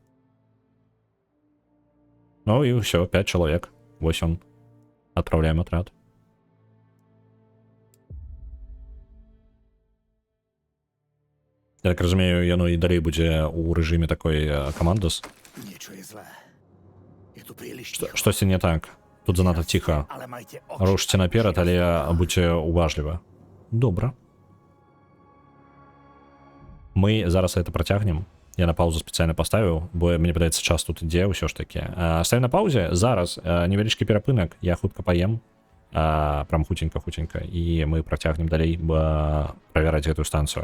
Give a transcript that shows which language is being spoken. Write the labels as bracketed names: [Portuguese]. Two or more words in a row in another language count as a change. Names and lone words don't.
[Belarusian] Ну і ўсё, 5 чалавек. Вось он. Адпраўляем атрад. Я так разумею, яно і далей будзе ў рэжыме такой камандос. [Slovak] Niečo je zlé. Je tu príliš [Belarusian] Штосьці не так. Тут занадта ціха. [Slovak] ale majte oči. [Belarusian] Рушце наперад, але будьце уважлівы. Добра. Мы зараз это працягнем. Я на паузу спецыяльна паставіў, бо мне падаецца, час тут ідзе ўсё ж такі. Ставім на паузе. Зараз невялічкі перапынак. Я хутка паем. Прям хутенька, і мы працягнем далей правяраць гэтую станцыю.